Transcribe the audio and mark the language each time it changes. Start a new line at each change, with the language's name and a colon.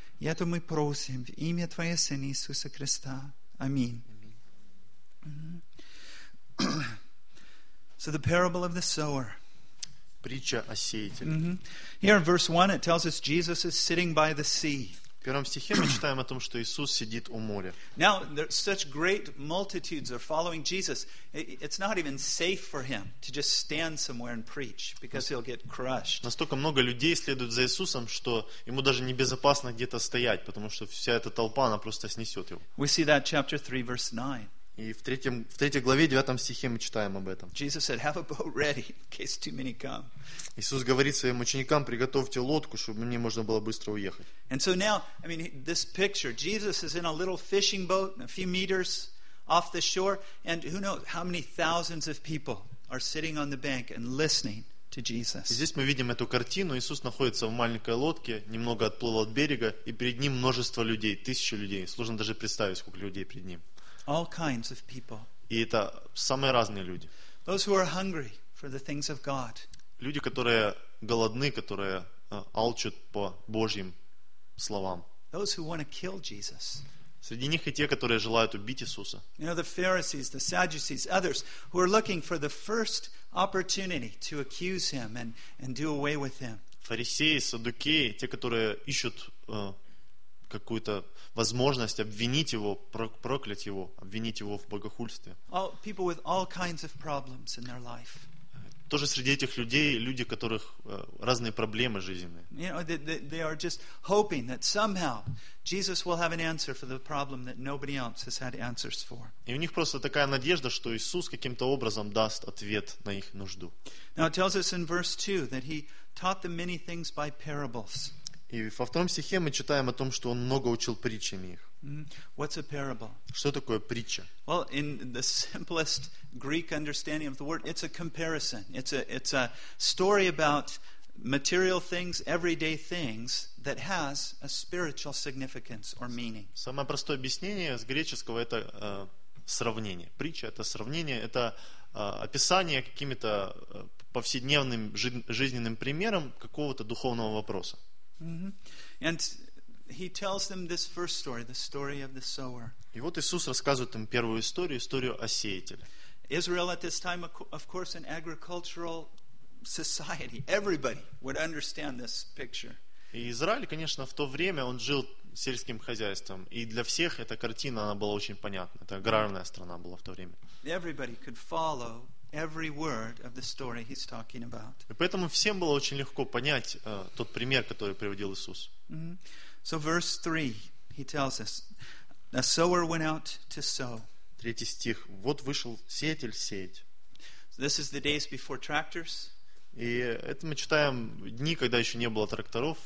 Russian: И это мы просим в имя Твоего Сына Иисуса Христа. Аминь.
English: So the parable of the sower.
Russian: Притча о сеятеле.
English: Here in verse 1 it tells us Jesus is sitting by the sea.
Russian: В первом стихе мы читаем о том, что Иисус сидит у моря.
English: Now, there are such great multitudes are following Jesus. It's not even safe for him to just stand somewhere and preach, because he'll get crushed.
Russian: Настолько много людей следует за Иисусом, что ему даже небезопасно где-то стоять, потому что вся эта толпа, она просто снесет его.
English: We see that chapter 3, verse 9.
Russian: И в третьей главе, 9 стихе мы читаем об этом.
English: Jesus said, "Have a boat ready in case too many come."
Russian: Иисус говорит своим ученикам, приготовьте лодку, чтобы мне можно было быстро уехать.
English: And so now, I mean, this picture, Jesus is in a little fishing boat, a few meters off the shore, and who knows how many thousands of people are sitting on the bank and listening.
Russian: Здесь мы видим эту картину. Иисус находится в маленькой лодке, немного отплыл от берега, и перед ним множество людей, тысячи людей. Сложно даже представить, сколько людей перед ним.
English: All kinds of people.
Russian: И это самые разные люди.
English: Those who are hungry for the things of God.
Russian: Люди, которые голодны, которые алчут по Божьим словам.
English: Those who want to kill Jesus.
Russian: Среди них и те, которые желают убить Иисуса.
English: You know, the Pharisees, the Sadducees, others who are looking for the first opportunity to accuse him and do away with him.
Russian: Фарисеи, саддукеи, те, которые ищут какую-то возможность обвинить его, проклять его, обвинить его в богохульстве.
English: All people with all kinds of problems in their life.
Russian: тоже среди этих людей люди, у которых разные проблемы жизненные.
English: You know, they are just hoping that somehow Jesus will have an answer for the problem that nobody else has had answers for.
Russian: И у них просто такая надежда, что Иисус каким-то образом даст ответ на их нужду.
English: Now it tells us in verse 2 that he taught them many things by parables.
Russian: И во втором стихе мы читаем о том, что он много учил притчами их.
English: What's a parable?
Russian: Что такое притча?
English: Well, in the simplest Greek understanding of the word, it's a comparison. It's a story about material things, everyday things that has a spiritual significance or meaning.
Russian: Самое простое объяснение с греческого это сравнение. Притча это сравнение, это описание какими-то повседневным жизненным примером какого-то духовного вопроса. Mm-hmm.
English: And he tells them this first story, the story of the sower.
Russian: И вот Иисус рассказывает им первую историю, историю о сеятеле.
English: Israel at this time, of course, an agricultural society. Everybody would understand this picture.
Russian: И Израиль, конечно, в то время он жил сельским хозяйством, и для всех эта картина она была очень понятна. Это аграрная страна была в то время.
English: Everybody could follow every word of the story he's talking about.
Russian: И поэтому всем было очень легко понять тот пример, который приводил Иисус.
English: Mm-hmm. So verse 3, he tells us, a sower went out to sow.
Russian: Третий стих. Вот вышел сеятель сеять.
English: So this is the days before tractors.
Russian: И это мы читаем дни, когда еще не было тракторов.